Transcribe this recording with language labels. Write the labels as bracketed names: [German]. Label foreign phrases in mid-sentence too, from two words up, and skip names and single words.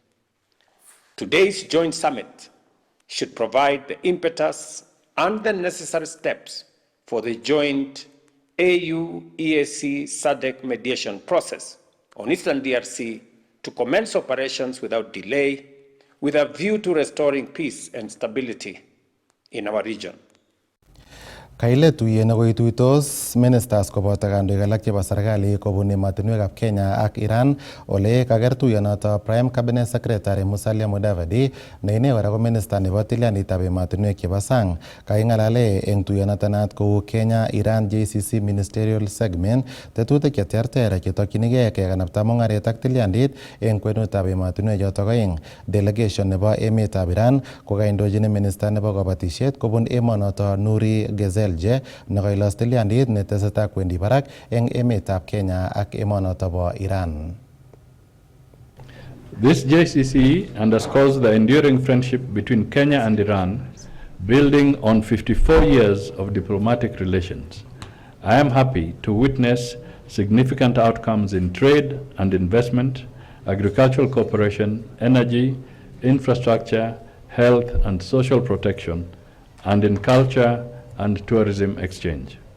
[English] Today's joint summit should provide the impetus and the necessary steps for the joint AU-EAC SADC mediation process on Eastern DRC to commence operations without delay with a view to restoring peace and stability in our region. [Kalenjin] Kaile tuyet nekoituitos ministers koboto kandoik alak chebo serikali kobun emotinwekab Kenya ak Iran ole kaker tuyonoto [English] Prime Cabinet Secretary [Kalenjin] Musalia Mudavadi ne ine kora ko minister nebo tilyandit ab emotinwek chebo sang. Kaing'alale eng tuyonoto naat kou Kenya Iran JCC Ministerial Segment tetutik cheterter chetokyinigei kekanapta mung'aret ak tilyandit eng kwenutab emotinwek chotok oeng. Delegation nebo emetab Iran ko kaindojini minister nebo kabatisiet kobun emonoto Nuri Gezelje nekailos tilyandit netesetai kwendi barak eng emetab Kenya ak emonoto bo Iran. [English] This JCC underscores the enduring friendship between Kenya and Iran, building on 54 years of diplomatic relations. I am happy to witness significant outcomes in trade and investment, agricultural cooperation, energy, infrastructure, health and social protection, and in culture and tourism exchange.